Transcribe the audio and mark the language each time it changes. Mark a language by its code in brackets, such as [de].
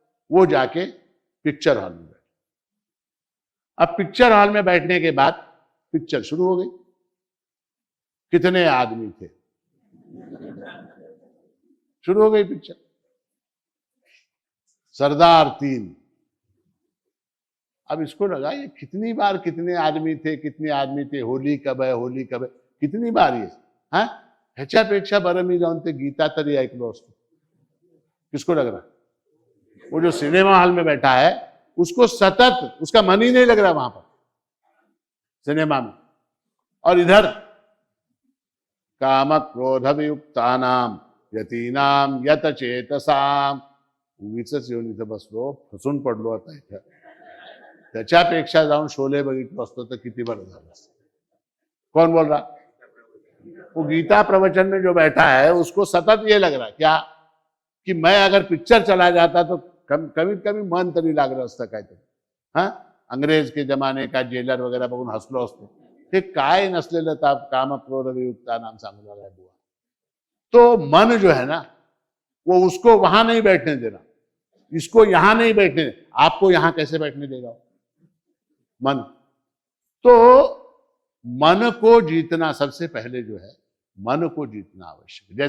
[hi] वो जाके picture hall में बैठा। अब पिक्चर हॉल में बैठने के बाद पिक्चर शुरू हो गई। कितने आदमी थे, शुरू हो गई पिक्चर। सरदार 3। अब इसको लगा ये कितनी बार कितने आदमी थे, होली कब है, कितनी बार ये, हाँ, [mr] ह्याच्यापेक्षा बरं मी जाऊन ते गीता तरी ऐकलो असतो। [hi] किसको लग रहा, वो जो सिनेमा हॉल में बैठा है उसको सतत, उसका मन ही नहीं लग रहा वहां पर सिनेमा में। और इधर [sa] काम क्रोध वियुक्तानाम यतीनाम यत चेतसाम, [mr] उगीच येऊन इथं बसलो, फसून पडलो आता इथं, त्याच्यापेक्षा जाऊन शोले बघितलो असतो तर किती बरं झालं असतं। [hi] कौन बोल रहा, वो गीता प्रवचन में जो बैठा है उसको सतत ये लग रहा क्या कि मैं अगर पिक्चर चला जाता तो [mr] कमीत कमी मन तरी लागलं असतं काहीतरी। [hi] हा, अंग्रेज के जमाने का जेलर वगैरह [mr] बघून हसलो असतो। हे काय नसलेलं ताप, [sa] काम क्रोध वियुक्ता नाम [mr] सांगला [hi] है बुआ। तो मन जो है ना, वो उसको वहां नहीं बैठने देना, इसको यहां नहीं बैठने, आपको यहां कैसे बैठने देगा मन। तो मन को जीतना सबसे पहले जो है, मन को जीतना आवश्यक है।